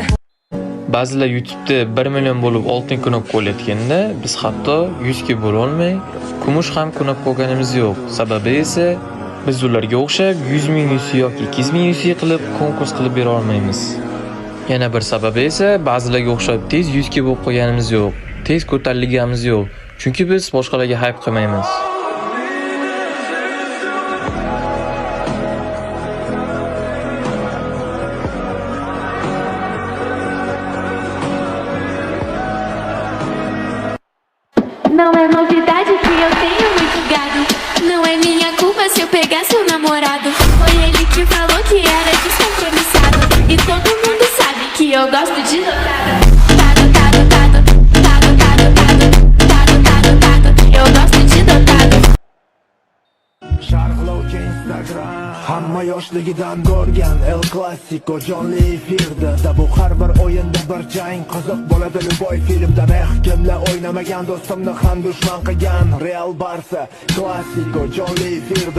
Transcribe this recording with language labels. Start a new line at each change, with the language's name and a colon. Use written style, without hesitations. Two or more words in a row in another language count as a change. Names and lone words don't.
Uzbek: Ba'zilar YouTube'da 1 million bo'lib oltin knopka qo'yayotganda, biz hatto 100 ga bo'la olmay, kumush ham knopka qo'yganimiz yo'q. Sababi esa biz ularga o'xshab 100 ming yusi yoki 200 ming yusi qilib konkurs qilib bera olmaymiz. Yana bir sababi esa ba'zilarga o'xshab tez 100 ga bo'lib qo'yganimiz yo'q. Tez ko'tarilganimiz yo'q. Chunki biz boshqalarga hype qilmaymiz.
Portuguese: Não é novidade que eu tenho muito gado. Não é minha culpa se eu pegar seu namorado. Foi ele que falou que era descompromissado. E todo mundo sabe que eu gosto de dotado. Eu gosto de dotado.
Uzbek: Sharhlovchi Instagram hamma yoshligidan ko'rgan El Clasico jonli efirda. Bu har bir o'yinda bir jang qiziq bo'ladi. Boy filmda kimlar o'ynamagan do'stimni ham dushman qilgan. Real Barsa Clasico jonli efirda.